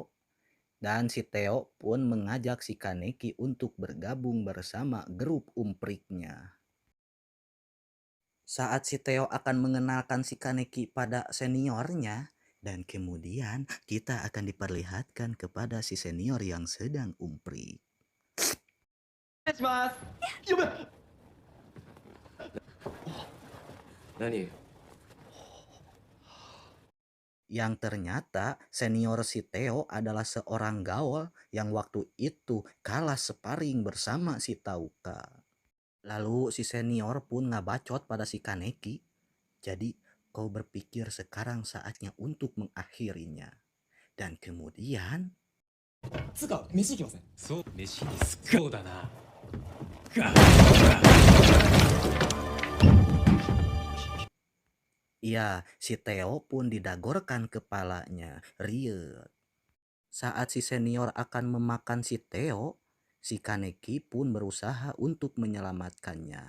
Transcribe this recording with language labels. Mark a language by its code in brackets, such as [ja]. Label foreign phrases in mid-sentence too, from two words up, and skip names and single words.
[id] Dan si Theo pun mengajak si Kaneki untuk bergabung bersama grup umpriknya. Saat si Theo akan mengenalkan si Kaneki pada seniornya, dan kemudian kita akan diperlihatkan kepada si senior yang sedang umprik. [ja] お願いします。やべ。何？ [id] Yang ternyata senior si Theo adalah seorang gaul yang waktu itu kalah sparring bersama si Tauka. Lalu si senior pun ngabacot pada si Kaneki. Jadi kau berpikir sekarang saatnya untuk mengakhirinya. Dan kemudian [ja] つうか飯行きません。そう、飯にすっそうだな。 [id] ya si Theo pun didagorkan kepalanya. Riet. Saat si senior akan memakan si Theo, si Kaneki pun berusaha untuk menyelamatkannya.